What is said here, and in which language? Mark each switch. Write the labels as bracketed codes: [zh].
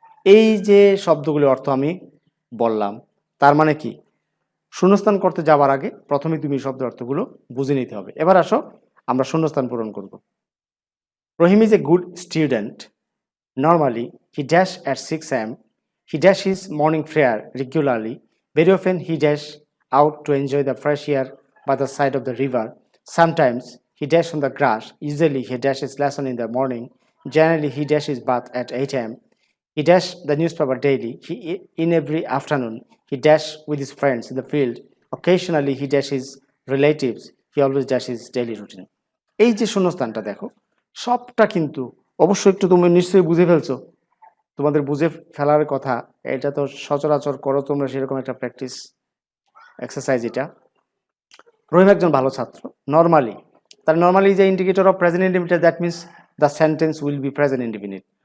[bn] এই যে শব্দগুলির অর্থ আমি বললাম, তার মানে কি? শূন্যস্থান করতে যাওয়ার আগে প্রথমে তুমি শব্দের অর্থগুলো বুঝে নিতে হবে। এবার আসো আমরা শূন্যস্থান পূরণ করব। [en] Rahim is a good student. Normally he dash at 6 AM. He dash his morning prayer regularly. Very often he dash out to enjoy the fresh air by the side of the river. Sometimes he dash on the grass. Usually he dashes lesson in the morning. Generally he dashes bath at 8 AM. He dash the newspaper daily. In every afternoon he dash with his friends in the field. Occasionally he dash his relatives. He always dash his daily routine. [bn] এই যে শূন্যস্থানটা দেখো, সবটা কিন্তু অবশ্যই একটু তুমি নিশ্চয়ই বুঝে ফেলছো। তোমাদের বুঝে ফেলার কথা, এটা তো সচরাচর করো তোমরা, সেরকম একটা প্র্যাকটিস এক্সারসাইজ এটা। রহিম একজন ভালো ছাত্র। [en] Normally, তার normally যে indicator of present indefinite, that means the sentence will be present indefinite.